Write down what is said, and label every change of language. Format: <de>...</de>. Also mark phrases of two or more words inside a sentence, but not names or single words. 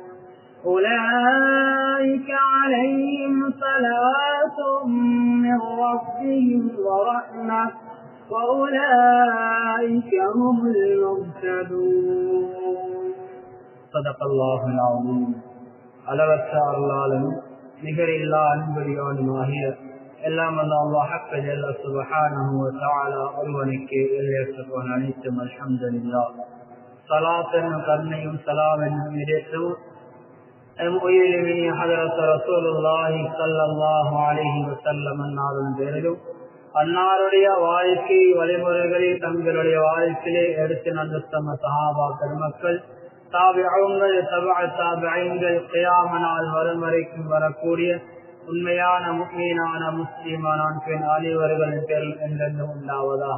<ar>أولئك عليهم صلوات من ربهم ورحمة وأولئك هم المهتدون. صدق الله العظيم.</ar> <ta>அளவற்ற அருளாளனும் நிகரில்லா அன்புடையவனுமாகிய எல்லாம் வல்ல அல்லாஹ்</ta> <ar>حق جل سبحانه و تعالى</ar> <ta>ஒருவனுக்கு எல்லையற்றவன் அனைத்தும் அல்ஹம்துலில்லாஹ். ஸலாத் என்னும் கருணையும் ஸலாம் என்னும் இதேற்றமும் எம் உயிரினிய ஹதரத்</ta> <ar>رسول الله صلى الله عليه وسلم</ar> <ta>அன்னாரின் பேரிலும் அன்னாருடைய வாழ்க்கை வழிமுறைகளை தங்களுடைய வாழ்க்கையிலே எடுத்து நடந்த சஹாபா பெருமக்கள், தாபிஊன்கள், தபஅ-தாபிஈன்கள், கியாம நாள் வரும் வரைக்கும் வரக்கூடிய உண்மையான முஃமினான முஸ்லிமான பெண் அனைவர்களின் பேரில் என்றென்றும் உண்டாவதா.</ta>